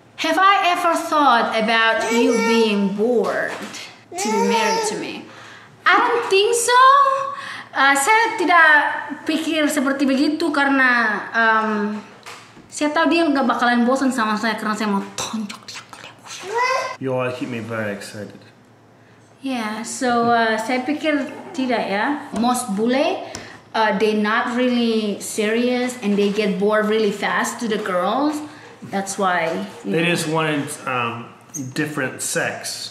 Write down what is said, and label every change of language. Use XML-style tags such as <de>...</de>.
<en>Have I ever thought about you being bored to be married to me? I don't think so.</en> <id>Saya tidak pikir seperti begitu karena saya tahu dia nggak bakalan bosan sama saya karena saya mau tonjok dia.</id> <en>You all keep me very excited.</en> <id>Yeah, so saya pikir tidak ya.</id> <en>Most bule, they not really serious and they get bored really fast to the girls. That's why. They just wanted different sex.</en>